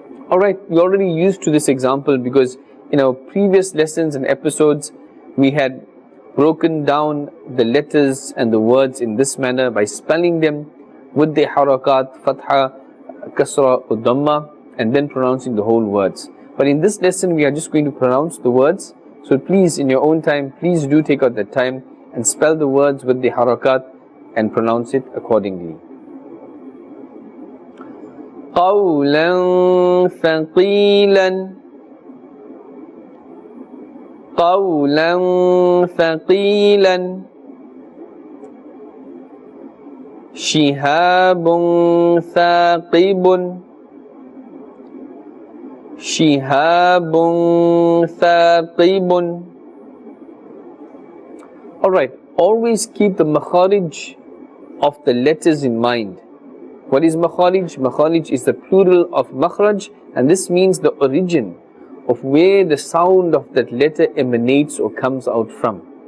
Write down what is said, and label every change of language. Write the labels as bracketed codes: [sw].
[en] Alright, we're already used to this example because in our previous lessons and episodes we had broken down the letters and the words in this manner by spelling them with the harakat, fatha, kasra, or dhamma, and then pronouncing the whole words. But in this lesson we are just going to pronounce the words, so please in your own time, please do take out that time and spell the words with the harakat and pronounce it accordingly. [ar] قولا ثقيلا قولا ثقيلا شهاب ثاقب شهاب ثاقب. [en] Alright, always keep the makharij of the letters in mind. What is makharij? Makharij is the plural of makhraj, and this means the origin of where the sound of that letter emanates or comes out from.